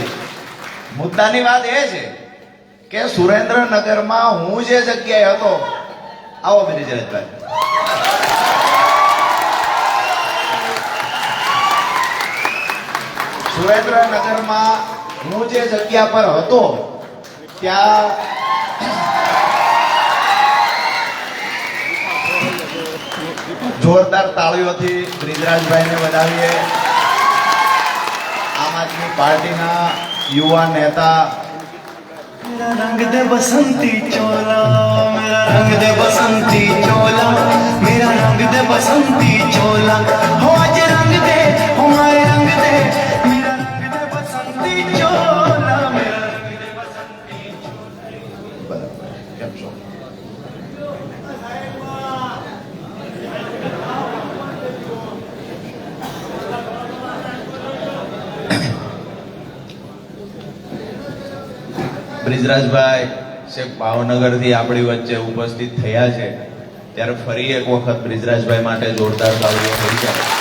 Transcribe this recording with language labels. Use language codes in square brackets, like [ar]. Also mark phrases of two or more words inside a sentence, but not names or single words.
[gu] મુદ્દાની વાત એ છે કે સુરેન્દ્રનગરમાં હું જે જગ્યાએ હતો, આવો બ્રિજરાજભાઈ, સુરેન્દ્રનગરમાં હું જે જગ્યા પર હતો ત્યાં જોરદાર તાળીઓથી બ્રિજરાજભાઈને વધાવીએ. આમ આદમી પાર્ટીના યુવા નેતા. [hi] मेरा रंग दे बसंती चोला, मेरा रंग दे बसंती चोला, मेरा रंग दे बसंती चोला, हो आज रंग दे, हो माए रंग दे, मेरा रंग दे बसंती चोला, मेरा रंग दे बसंती चोला. [gu] કેમ છો? બ્રિજરાજભાઈ શેખ ભાવનગરથી આપણી વચ્ચે ઉપસ્થિત થયા છે ત્યારે ફરી એક વખત બ્રિજરાજભાઈ માટે જોરદાર તાળીઓ થઈ જાય.